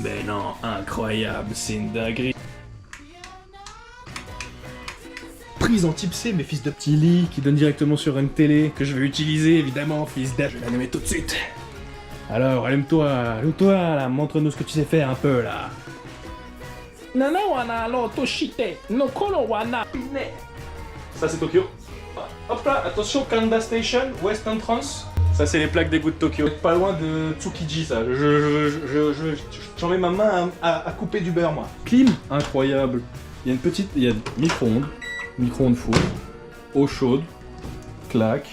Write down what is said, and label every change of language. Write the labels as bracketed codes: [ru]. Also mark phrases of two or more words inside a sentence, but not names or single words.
[fr] Mais non, incroyable, c'est une dinguerie. Prise en type C, mes fils de petit lit qui donne directement sur une télé que je vais utiliser évidemment, fils de... Je vais l'allumer tout de suite. Alors, allume-toi là, montre-nous ce que tu sais faire un peu là. Nana wana no toshite, no kono wana pine. Ça c'est Tokyo. Hop là, attention, Kanda Station, West Entrance. Ça c'est les plaques d'égout de Tokyo. Pas loin de Tsukiji ça. J'en mets ma main à couper du beurre moi. Clim, incroyable. Il y a une petite, il y a micro-ondes. Micro-ondes four, eau chaude, claque.